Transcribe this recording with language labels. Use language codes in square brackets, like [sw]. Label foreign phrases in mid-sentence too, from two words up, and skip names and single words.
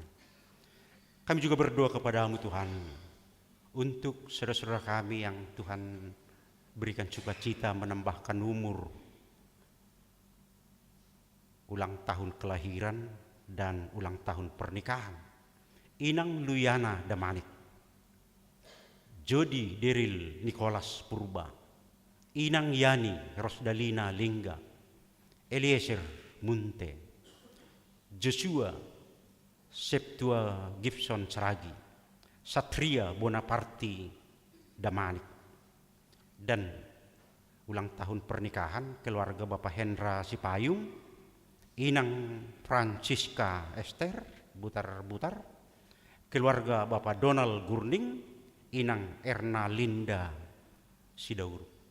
[id] Kami juga berdoa kepadamu Tuhan untuk saudara-saudara kami yang Tuhan berikan sukacita menambahkan umur, ulang tahun kelahiran dan ulang tahun pernikahan. Inang Luyana Damanik, Jody Deril Nicholas Purba, Inang Yani Rosdalina Lingga, Eliezer Munte, Joshua Septua Gibson Seragi, Satria Bonaparti Damanik, dan ulang tahun pernikahan keluarga Bapak Hendra Sipayung, Inang Francisca Esther Butar-Butar, keluarga Bapak Donald Gurning, Inang Erna Linda Sidaur.